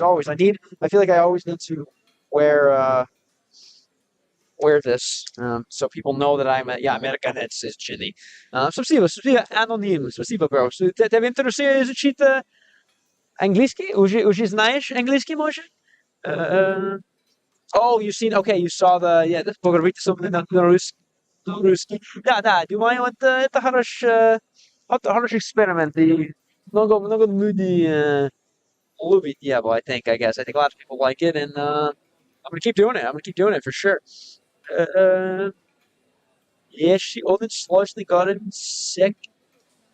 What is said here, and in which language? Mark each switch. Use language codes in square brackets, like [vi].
[en] I feel like I always need to wear this, so people know that I'm yeah, Americanets is chilly. [ru] Спасибо, аноним, спасибо, bro. Тебе интересует изучить английский? Уже знаешь английский, может? [en] Oh, you saw the, yeah, [ru] поговорить со мной на русский. Да, думаю, это хороший эксперимент, и много людей любит его, [en] I think, I guess. I think a lot of people like it, and I'm gonna keep doing it. I'm gonna keep doing it for sure. Jeśli один сложный город Sekirkesh.